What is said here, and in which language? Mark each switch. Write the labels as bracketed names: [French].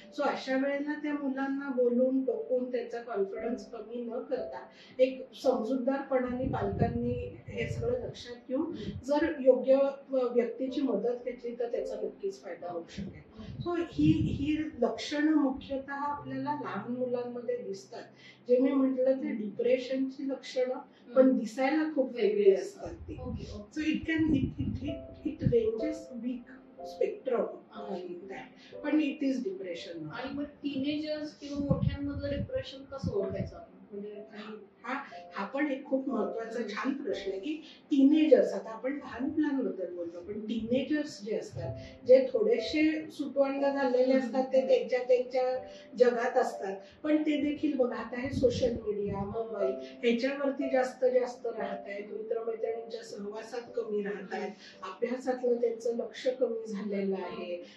[Marathi] So अशा वेळेला त्या मुलांना बोलून टोकून त्यांचा कॉन्फिडन्स कमी न करता एक समजूतदारपणाने पालकांनी हे सगळं लक्षात घेऊन जर योग्य व्यक्तीची मदत घेतली तर त्याचा नक्कीच फायदा होऊ शकेल. सो ही लक्षणं मुख्यतः आपल्याला लहान मुलांमध्ये दिसतात. जे मी म्हटलं ते डिप्रेशनची लक्षणं पण दिसायला खूप वेगळी असतात ती. [English] So it ranges weak spectrum पण it is depression. [Marathi] आणि मग टीनेजर्स किंवा मोठ्यांमधलं डिप्रेशन कसं ओळखायचं आपण? म्हणजे हा पण एक खूप महत्वाचा छान प्रश्न आहे की टीनेजर्स, आता आपण लहान मुलांबद्दल बोलतो पण टीनेजर्स जे असतात, जे थोडेसे सुटवंड झालेले असतात, ते त्यांच्या जगात असतात, पण ते देखील बघा आता हे सोशल मीडिया, मोबाईल ह्याच्यावरती जास्त राहत आहेत, मित्रमैत्रिणींच्या सहवासात कमी राहत आहेत, अभ्यासातलं त्यांचं लक्ष कमी झालेलं आहे.